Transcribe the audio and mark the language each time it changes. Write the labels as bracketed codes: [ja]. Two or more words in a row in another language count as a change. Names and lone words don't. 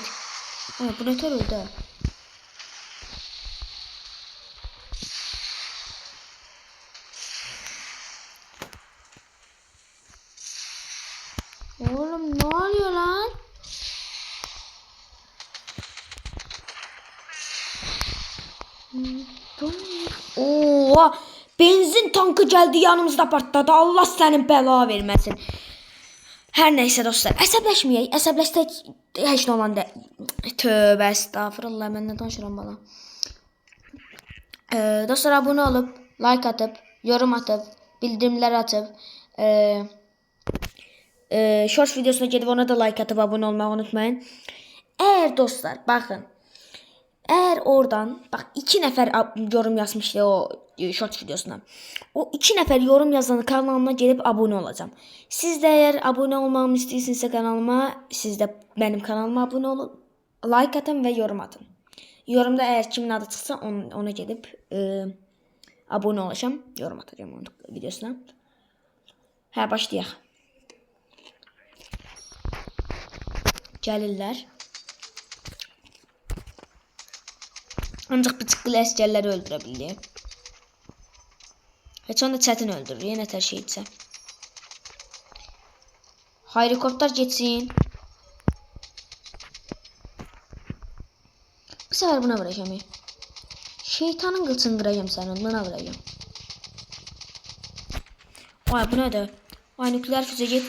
[tr] Ay, bu ne öldü. Oğlum ne oluyor lan? Oo, benzin tankı geldi yanımızda patladı. Allah senin bela vermesin. Her neyse dostlar, əsəbləşməyək. [az] Əsəbləşsək heç nə olanda. Tövbə estağfurullah, mən nə danışıram bala. [tr] Dostlar abone olup, like atıp, yorum atıp, bildirimler atıp, short videosuna gedib ona da like atıp abone olmayı unutmayın. Eğer dostlar bakın, eğer oradan bak 2 nefer yorum yazmıştı o short videosuna. O 2 nefer yorum yazanı kanalıma gelip abone olacağım. Siz de eğer abone olmamı istiyorsanız kanalıma, siz de benim kanalıma abone olun, like atın ve yorum atın. Yorumda eğer kimin adı çıksa ona gelip abone olacağım, yorum atacağım onun videosuna. Ha, [az] başlayaq. Gəlirlər. Ancaq bıçıqlı əsgərləri öldürə bilir. Heç onu da çətin öldürür, yenə tər şey etsə. [tr] Helikopter geçsin. Bu sefer buna vuracağım. Şeytanın kılçını vuracağım sen, buna vuracağım. Ay, bu ne de? Ay, nükleer füze git.